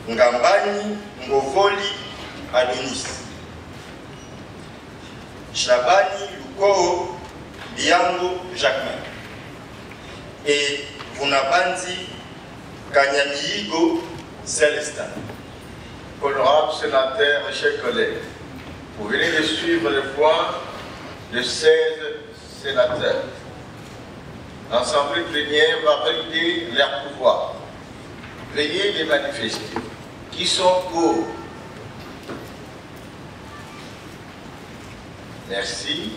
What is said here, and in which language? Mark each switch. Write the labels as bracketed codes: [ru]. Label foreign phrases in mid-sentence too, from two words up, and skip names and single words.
[fr] Ngambani Ngovoli Adonis, Chabani Lukoo Biango Jacquemin et Vunabanzi Kanyamiigo Célestin. Honorables sénateurs et chers collègues, vous venez de suivre le point de 16 sénateurs. L'Assemblée plénière va valider leur pouvoir. Veuillez les manifester. Qui sont pour? Merci.